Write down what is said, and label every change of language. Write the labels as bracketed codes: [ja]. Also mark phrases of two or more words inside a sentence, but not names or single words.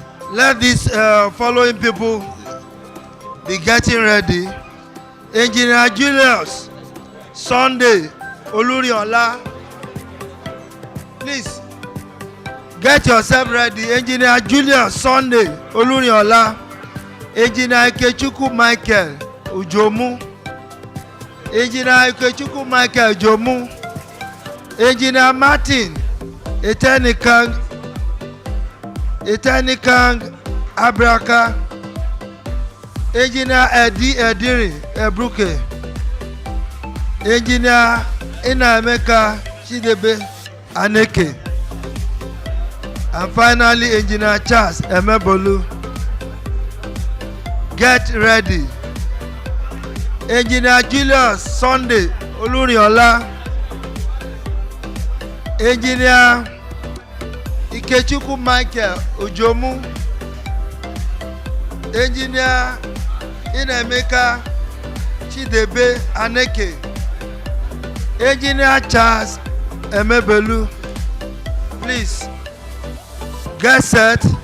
[en] Let these following people be getting ready. Engineer Julius Sunday Oluriola, please get yourself ready. Engineer Julius Sunday Oluriola, Engineer Ikechukwu Michael Ujomu, Engineer Ikechukwu Michael Ujomu, Engineer Martin Etenikang Abraka, Engineer Eddie Ediri Ebruke, Engineer Inaemeka Chidebe Aneke, and finally Engineer Charles Emebolu. Get ready. Engineer Julius Sunday Oluriola, Engineer Ikechukwu Michael Ujomu, Engineer Inaemeka Chidebe Aneke, Engineer Charles Emebelu. Please get set.